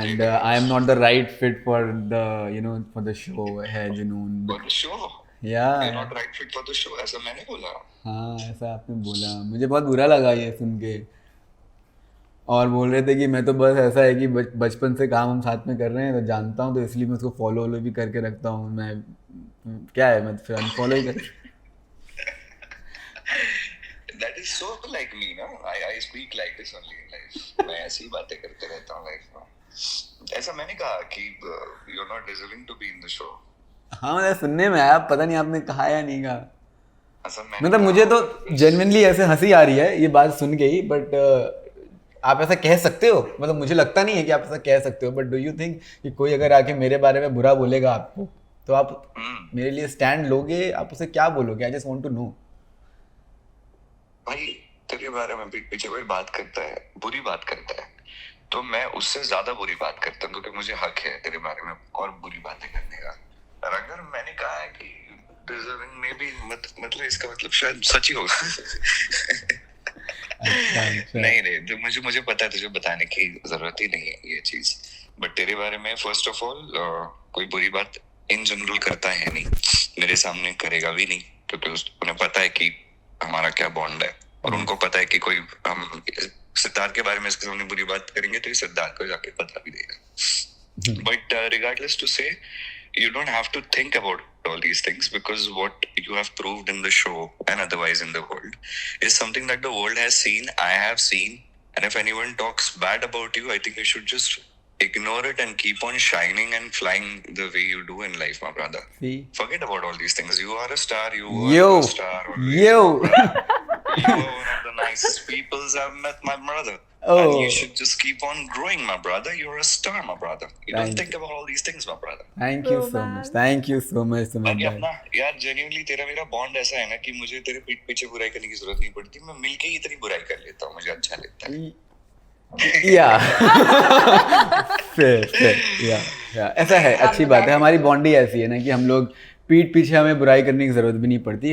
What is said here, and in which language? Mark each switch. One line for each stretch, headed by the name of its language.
English: And I am not the right fit for the show है जुनून. For the show. Yeah. You're not right fit for the show.
Hindi: ऐसा मैंने बोला. हाँ, ऐसा आपने बोला. मुझे बहुत बुरा लगा ये सुन के. और बोल रहे थे कि मैं तो बस ऐसा है कि बचपन से काम हम साथ में कर रहे हैं तो जानता हूँ, तो इसलिए मैं उसको फॉलो भी करके रखता हूँ. मैं क्या है, मैं फिर अनफॉलो ही कर.
English: That is so like me, no? I speak like this only in life.
Hindi: मैं ऐसी ही बातें करते रहता हूँ लाइफ में. ऐसा मैंने कहा कि
English: you're not deserving to be in the show.
Hindi: हाँ, मुझे सुनने में आया, पता नहीं आपने कहा या नहीं कहा. ऐसा मैंने मतलब मुझे तो जेन्युइनली ऐसे हंसी आ रही है ये बात सुन के ही. बट आप ऐसा कह सकते हो, मतलब मुझे लगता नहीं है कि आप ऐसा कह सकते हो. बट
English: do you think
Hindi: कि कोई अगर आके मेरे बारे में बुरा बोलेगा आपको, तो आप मेरे लिए स्टैंड लोगे? आप उसे क्या बोलोगे?
English: I just want to know.
Hindi: भाई तेरे बारे में पीछे कोई बात करता है, बुरी बात करता है, तो मैं उससे ज्यादा बुरी बात करता हूँ क्योंकि मुझे हक है तेरे बारे में और बुरी बातें करने का. और अगर मैंने कहा है कि डिजर्विंग में भी मतलब इसका मतलब शायद सच ही होगा. अच्छा. नहीं, मुझे पता है तुझे बताने की जरूरत ही नहीं है ये चीज. बट तेरे बारे में फर्स्ट ऑफ ऑल कोई बुरी बात इन जनरल करता है नहीं, मेरे सामने करेगा भी नहीं, क्योंकि उन्हें पता है कि हमारा क्या बॉन्ड है. और उनको पता है कि कोई हम सिद्धार्थ के बारे में इसके सामने बुरी बात करेंगे तो ये सिद्धार्थ को जाके पता भी देगा.
English: But regardless to say, you don't have to think about all these things because what you have proved in the show and otherwise in the world is something that the world has seen, I have seen, and if anyone talks bad about you, I think you should just ignore it and keep on shining and flying the way you do in life, my brother. See? Forget about all these things. You are a star. You Yo. are a star. Always. Yo. You are one of the nicest peoples I've met, my brother. Oh. And you should just keep on growing, my brother. You're a star, my brother. You don't Thank think about all these things, my brother. Thank you so much. Thank you so much, Sumit
Hindi: बाकी भाई. अपना यार genuinely तेरा मेरा bond ऐसा है ना कि मुझे तेरे पीठ पीछे बुराई करने की जरूरत नहीं पड़ती. मैं मिलके ही इतनी बुराई कर लेता हूँ, मुझे अच्छा लगता है.
English: Yeah. fair.
Hindi: ऐसा है, अच्छी बात है. हमारी बॉन्ड ही ऐसी है ना कि हम लोग पीठ पीछे हमें बुराई करने की जरूरत भी नहीं पड़ती.